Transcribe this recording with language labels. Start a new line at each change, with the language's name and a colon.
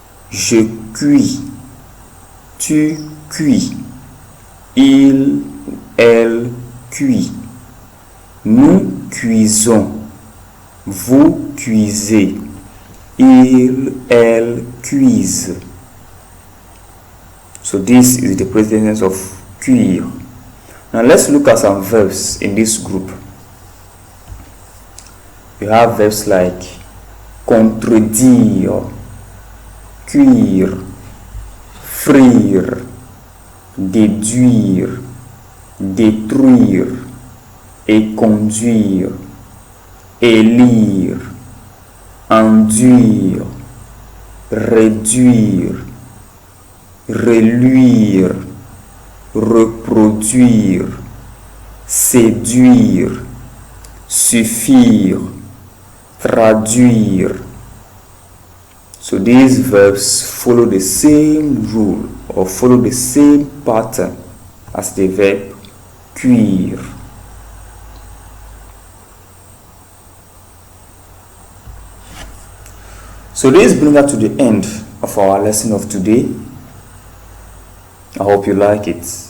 French: Je cuis, tu cuis, il, elle cuit, nous cuisons, vous cuisez, il, elle cuisent.
English: So this is the present tense of cuire. Now let's look at some verbs in this group. We have verbs like contredire,
French: cuire, frire, déduire, détruire, et conduire, élire, enduire, réduire, reluire, reproduire, séduire, suffire, traduire.
English: So these verbs follow the same rule or follow the same pattern as the verb cuire. So this brings us to the end of our lesson of today. I hope you like it.